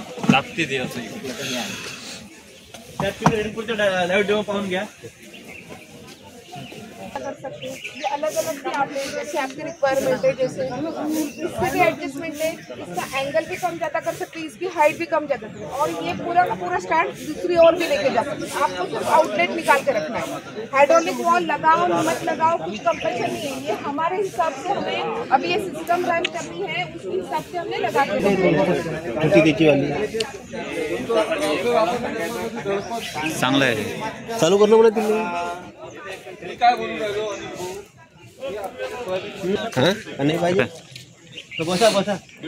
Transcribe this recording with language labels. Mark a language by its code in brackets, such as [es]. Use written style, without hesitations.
[mr] लागते ते असं. त्यात तुम्ही लाईव्ह डेमो पाहून घ्या. [hi] कर सकते हैं, ये अलग अलग भी आप लें, जैसे आपकी रिक्वायरमेंट है, जैसे इसका भी एडजस्टमेंट है, इसका एंगल भी कम ज़्यादा कर सकते हैं, इसकी हाइट भी कम ज़्यादा कर सकते हैं, और ये पूरा का पूरा स्टैंड दूसरी ओर भी लेके जा सकते हैं. आपको सिर्फ आउटलेट निकाल के रखना है. हाइड्रोलिक वॉल लगाओ मत लगाओ कुछ कंपल्शन नहीं है. ये हमारे हिसाब से हमें अभी ये सिस्टम रन करनी है, उसके हिसाब से हमने लगा के [mr] चांगलं आहे. चालू करणं मला तुम्ही नाही पाहिजे. बसा बसा.